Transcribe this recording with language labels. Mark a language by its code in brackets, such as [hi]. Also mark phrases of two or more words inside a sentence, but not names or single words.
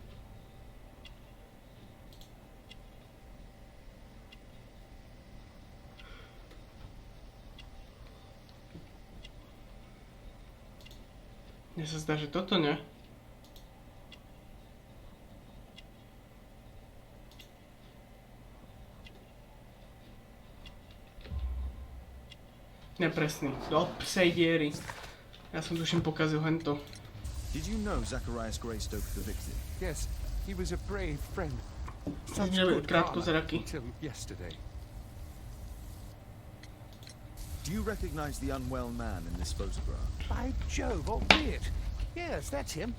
[sk] Mne sa zdá, že toto ne. Nepresný. Do psej diery. Ja som tuším pokazil hento. [en] Did you know Zacharias Greystoke the victim? Yes, he was a brave friend. Such [cs] Nebyl [en] good [cs] krátkozraký. [en] until yesterday. Do you recognize the unwell man in this photograph? By Jove, albeit. Yes, that's him.